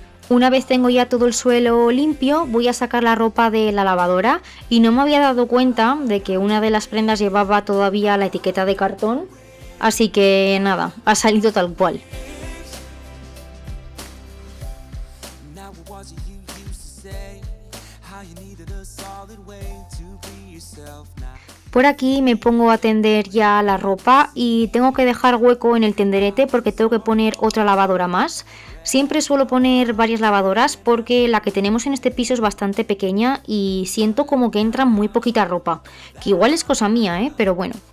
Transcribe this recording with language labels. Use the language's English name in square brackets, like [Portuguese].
[Spanish] Una vez tengo ya todo el suelo limpio, voy a sacar la ropa de la lavadora y no me había dado cuenta de que una de las prendas llevaba todavía la etiqueta de cartón, así que nada, ha salido tal cual. [English] Now what was it you used to say? How you needed a solid way to be yourself now. [Spanish] Por aquí me pongo a tender ya la ropa y tengo que dejar hueco en el tenderete porque tengo que poner otra lavadora más. Siempre suelo poner varias lavadoras porque la que tenemos en este piso es bastante pequeña y siento como que entra muy poquita ropa, que igual es cosa mía, pero bueno.